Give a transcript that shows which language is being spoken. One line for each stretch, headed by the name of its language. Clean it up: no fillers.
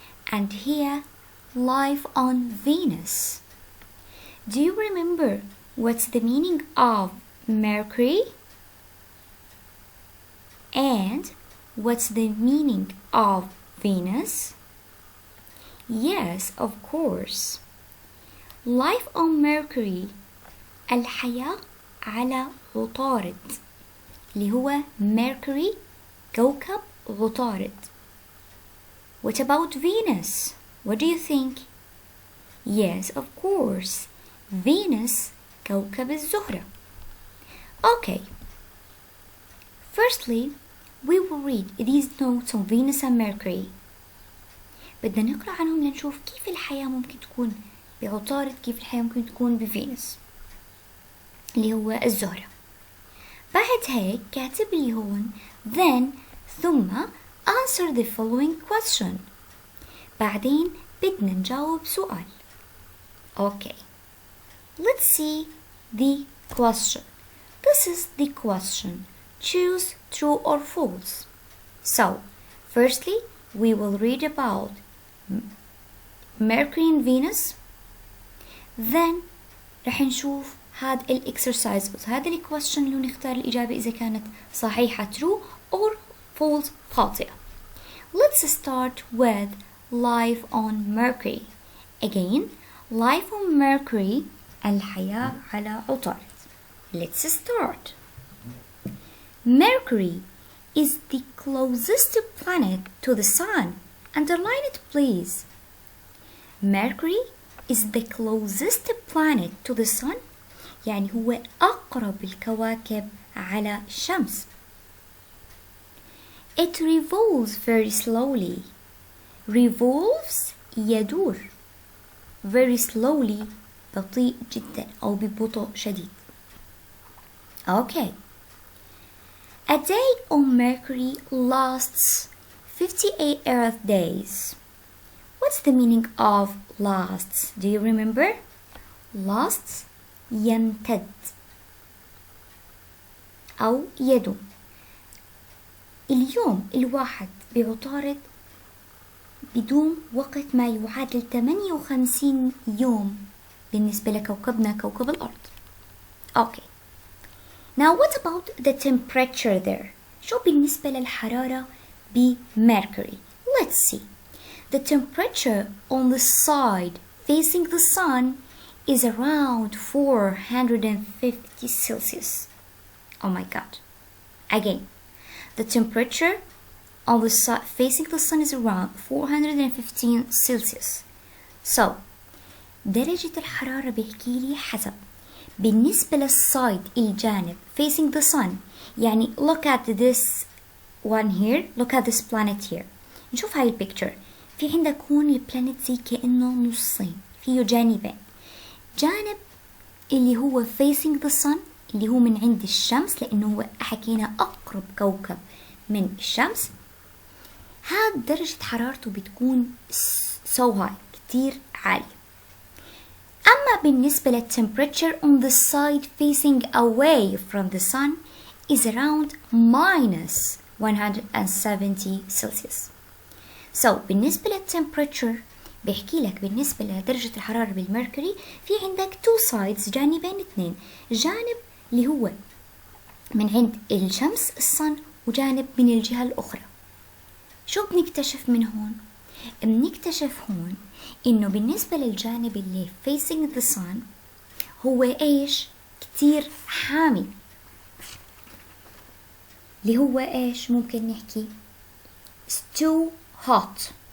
English: And here, life on Venus. Do you remember what's the meaning of Mercury? And what's the meaning of Venus? Yes, of course. Life on Mercury
Arabic: الحياة على عطارد اللي هو Mercury كوكب عطارد.
English: What about Venus? What do you think? Yes, of course.
Arabic: Venus كوكب الزهرة.
English: Okay. Firstly, we will read these notes on Venus and Mercury.
Arabic: بدنا نقرأ عنهم لنشوف كيف الحياة ممكن تكون بعطارد، كيف الحياة ممكن تكون بفينوس اللي هو الزهرة. بعد هيك كاتب لي هون
English: then
Arabic: ثم
English: answer the following question.
Arabic: بعدين بدنا نجاوب سؤال. Okay.
English: Let's see the question. This is the question. Choose true or false. So, firstly, we will read about Mercury and Venus. Then
Arabic: رح نشوف هذا الإكسرسايز، هذا الكويستشن اللي نختار الإجابة إذا كانت صحيحة
English: true or false
Arabic: خاطئة.
English: Let's start with life on Mercury. Again, life on Mercury
Arabic: الحياة على عطارد.
English: Let's start. Mercury is the closest planet to the Sun. Underline it, please. Mercury is the closest planet to the Sun.
Arabic: يعني هو أقرب الكواكب على الشمس.
English: It revolves very slowly. Revolves
Arabic: يدور.
English: Very slowly
Arabic: بطيء جدا أو ببطء شديد.
English: Okay. A day on Mercury lasts 58 Earth days. What's the meaning of lasts? Do you remember? Lasts
Arabic: يمتد أو يدوم. اليوم الواحد بعطارد بدوم وقت ما يعادل 58 يوم بالنسبة لكوكبنا كوكب الأرض.
English: Okay. Now what about the temperature there?
Arabic: شو بالنسبة للحرارة بميركوري?
English: Let's see. The temperature on the side facing the sun is around 450 Celsius. Oh my god. Again, the temperature on the side facing the sun is around 415 Celsius.
Arabic: So, درجة الحرارة بيحكي لي حسب بالنسبة للسايد الجانب
English: facing the sun. يعني look at this one here, look at this planet here.
Arabic: نشوف هاي البيكتشر. في عندك هون البلانيت زي كأنه نصين، فيه جانبين. جانب اللي هو
English: facing the sun
Arabic: اللي هو من عند الشمس، لأنه هو حكينا أقرب كوكب من الشمس. هاد درجة حرارته بتكون
English: so high
Arabic: كتير عالية. أما بالنسبة
English: للtemperature on the side facing away from the sun is around minus 170 Celsius.
Arabic: So بالنسبة للتمبريتشر بيحكي لك بالنسبة لدرجة الحرارة بالميركوري في عندك
English: two sides،
Arabic: جانبين اثنين، جانب اللي هو من عند الشمس الصن وجانب من الجهة الأخرى. شو بنكتشف من هون؟ بنكتشف هون إنه بالنسبة للجانب اللي
English: facing the sun
Arabic: هو إيش؟ كتير حامي، اللي هو إيش ممكن نحكي
English: too hot.